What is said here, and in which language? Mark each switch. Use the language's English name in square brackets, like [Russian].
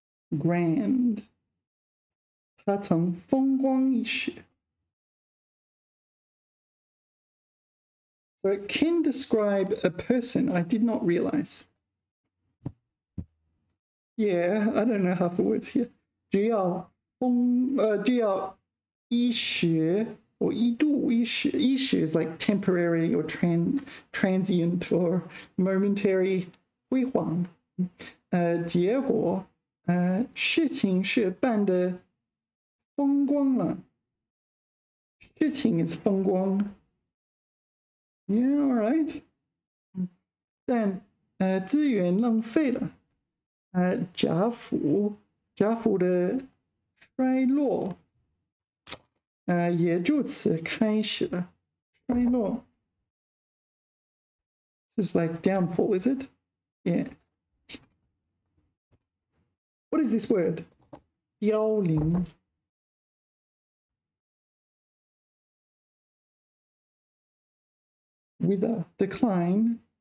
[English] Grand. [Chinese] 他曾风光一时. [English] So it can describe a person I did not realize. Yeah, I don't know half the words here. [Chinese] 只要一时 or 一度一时. [English] 一时 is like temporary or transient or momentary 辉煌. [Chinese] 结果事情是办得风光了. [English] 事情 is 风光.Yeah, all right. [Chinese] 但资源浪费了. 贾府的衰落也就此开始了. 衰落. [English] This is like downfall, is it? Yeah. What is this word? 凋零. Wither, decline.